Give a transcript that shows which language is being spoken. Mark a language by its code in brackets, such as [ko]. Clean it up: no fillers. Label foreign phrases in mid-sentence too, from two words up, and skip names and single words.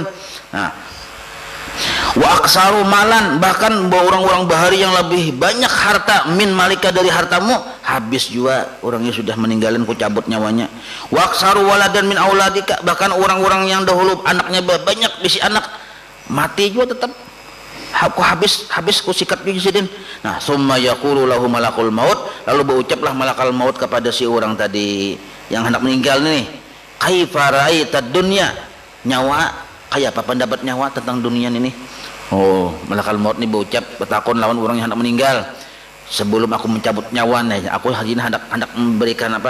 [bjn] Nah, [ar] وأكثر مالا, [bjn] bahkan orang-orang bahari yang lebih banyak harta [ar] من مالك [bjn] dari hartamu, habis juga orangnya sudah meninggalin ku cabut nyawanya. [ar] وأكثر ولدا من أولادك, [bjn] bahkan orang-orang yang dahulu anaknya banyak bisi anak mati juga tetap aku habis ku sikat juga sidin. Nah, [ar] ثم يقول له ملك الموت, [bjn] lalu berucaplah [ar] ملك الموت [bjn] kepada si orang tadi yang hendak meninggal nih, [ar] كيف رأيت الدنيا, [bjn] nyawa kayak apa pendapat nyawa tentang dunia ini? Oh, [ar] ملك الموت [bjn] ini berucap bertakon lawan orang yang hendak meninggal. Sebelum aku mencabut nyawa nih, aku hari ini hendak memberikan apa?